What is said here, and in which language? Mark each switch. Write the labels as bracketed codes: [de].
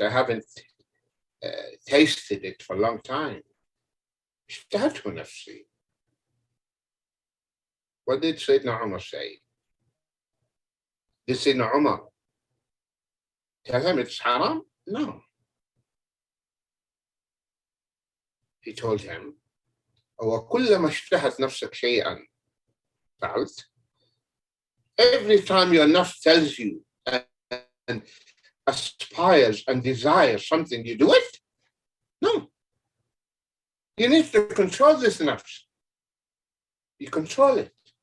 [en] I haven't tasted it for a long time. [ar] اشتهته نفسي. [en] What did Sayyidina Umar say? Did Sayyidina Umar tell him it's haram? No. He told him, [ar] وَكُلَّمَا اشْتَهَتْ نَفْسَكَ شَيْئًا فَعَلْتَ. [en] Every time your nafs tells you and aspires and desires something, you do it? No. You need to control this nafs. You control it.